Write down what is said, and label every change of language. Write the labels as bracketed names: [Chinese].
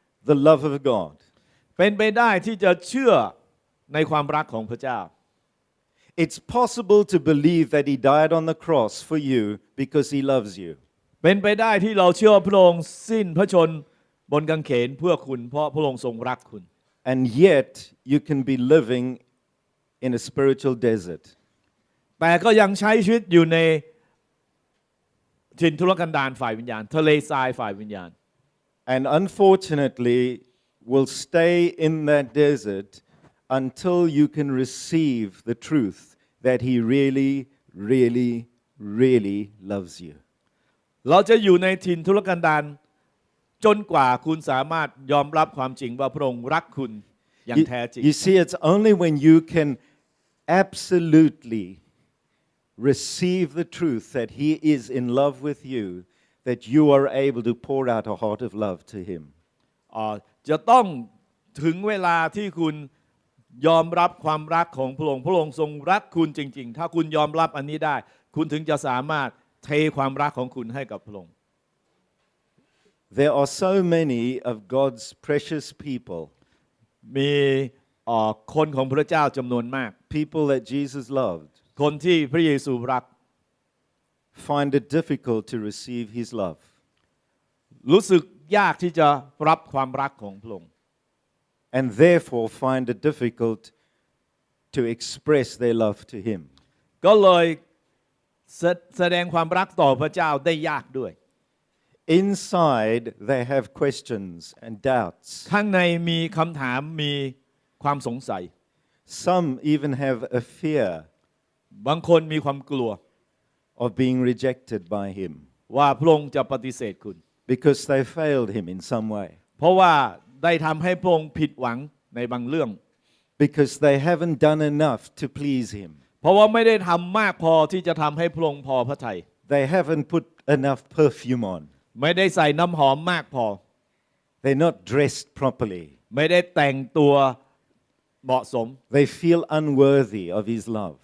[English] the love of God. [Thai] เป็นไปได้ที่จะเชื่อในความรักของพระเจ้า [English] It's possible to believe that He died on the cross for you because He loves you. [Thai] เป็นไปได้ที่เราเชื่อพระองค์สิ้นพระชนม์บนกางเขนเพื่อคุณเพราะพระองค์ทรงรักคุณ [English] And yet you can be living in a spiritual desert. [Thai] แต่ก็ยังใช้ชีวิตอยู่ในถิ่นทุรกันดารฝ่ายวิญญาณทะเลทรายฝ่ายวิญญาณ [English] And unfortunately will stay in that desert until you can receive the truth that He really, really, really loves you. [Thai] เราจะอยู่ในถิ่นทุรกันดารจนกว่าคุณสามารถยอมรับความจริงว่าพระองค์รักคุณอย่างแท้จริง [English] You see, it's only when you can absolutely receive the truth that He is in love with you that you are able to pour out a heart of love to Him. [Thai] จะต้องถึงเวลาที่คุณยอมรับความรักของพระองค์พระองค์ทรงรักคุณจริงๆถ้าคุณยอมรับอันนี้ได้คุณถึงจะสามารถเทความรักของคุณให้กับพระองค์ [English] There are so many of God's precious people, [Thai] มีคนของพระเจ้าจำนวนมาก [English] people that Jesus loved, [Thai] คนที่พระเยซูรัก [English] find it difficult to receive His love. [Thai] รู้สึกยากที่จะรับความรักของพระองค์ [English] And therefore find it difficult to express their love to Him. [Thai] ก็เลยแสดงความรักต่อพระเจ้าได้ยากด้วย [English] Inside they have questions and doubts. [Thai] ข้างในมีคำถามมีความสงสัย [English] Some even have a fear [Thai] บางคนมีความกลัว [English] of being rejected by Him [Thai] ว่าพระองค์จะปฏิเสธคุณ [English] because they failed Him in some way. [Thai] เพราะว่าได้ทำให้พระองค์ผิดหวังในบางเรื่อง [English] Because they haven't done enough to please Him. [Thai] เพราะว่าไม่ได้ทำมากพอที่จะทำให้พระองค์พอพระทัย [English] They haven't put enough perfume on. [Thai] ไม่ได้ใส่น้ำหอมมากพอ [English] They're not dressed properly. [Thai] ไม่ได้แต่งตัวเหมาะสม [English] They feel unworthy of His love.